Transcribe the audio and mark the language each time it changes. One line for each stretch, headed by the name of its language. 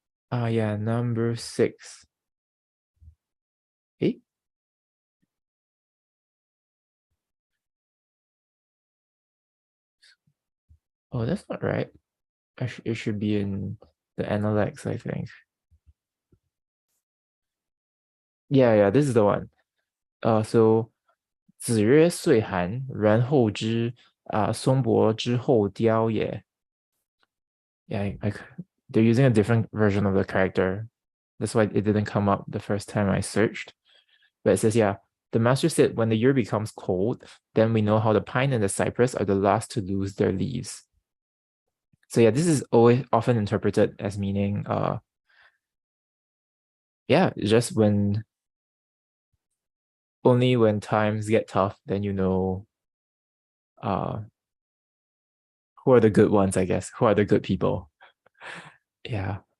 English: Ah, yeah, number 6. Eh? Oh, that's not right. It should be in the Analects, I think. Yeah, this is the one.
Chinese: So 子曰岁寒，然后知松柏之后凋也.
English: Yeah, they're using a different version of the character. That's why it didn't come up the first time I searched. But it says, yeah, the master said, when the year becomes cold, then we know how the pine and the cypress are the last to lose their leaves. So yeah, this is always often interpreted as meaning, yeah, just only when times get tough, then you know, who are the good ones, I guess. Who are the good people? Yeah.